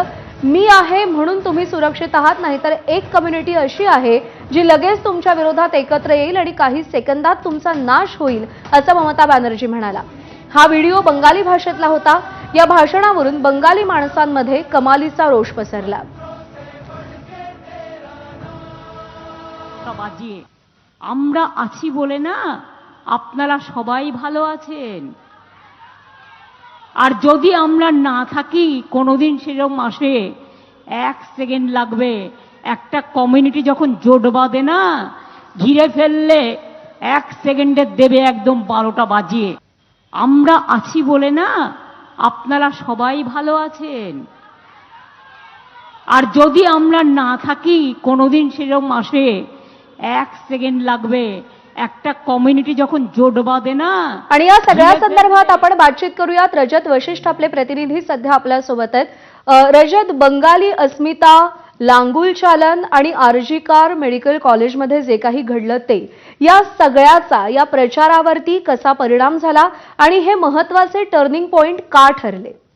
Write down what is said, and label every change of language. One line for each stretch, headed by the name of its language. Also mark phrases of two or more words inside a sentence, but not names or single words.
Marathi: मी आहे म्हणून तुम्ही सुरक्षित आहात, नाहीतर एक कम्युनिटी अशी आहे जी लगेच तुमच्या विरोधात एकत्र येईल आणि काही सेकंदात तुमचा नाश होईल असं ममता बॅनर्जी म्हणाला। हा व्हिडिओ बंगाली भाषेतला होता। या भाषणावरून बंगाली माणसांमध्ये कमालीचा रोष पसरला।
Bangla: আমরা আছি বলে না আপনারা সবাই ভালো আছেন, আর যদি আমরা না থাকি কোনোদিন সেরকম আসে 1 সেকেন্ড লাগবে। একটা কমিউনিটি যখন জোট বাঁধে না ঘিরে ফেললে 1 সেকেন্ডে দেবে একদম 12টা বাজিয়ে। আমরা আছি বলে না আপনারা সবাই ভালো আছেন, আর যদি আমরা না থাকি কোনোদিন সেরকম আসে 1 সেকেন্ড লাগবে। একটা কমিউনিটি যখন জোট বাঁধে না।
Marathi: आणि या सगळ्या संदर्भात आपण बातचीत करूयात। रजत वशिष्ठ आपले प्रतिनिधी सध्या आपल्या सोबत आहेत। रजत, बंगाली अस्मिता, लांगुल चालन आणि आरजी कार मेडिकल कॉलेजमध्ये जे काही घडलं ते या सगळ्याचा या प्रचारावरती कसा परिणाम झाला आणि हे महत्त्वाचे
English: turning point
Marathi: का ठरले?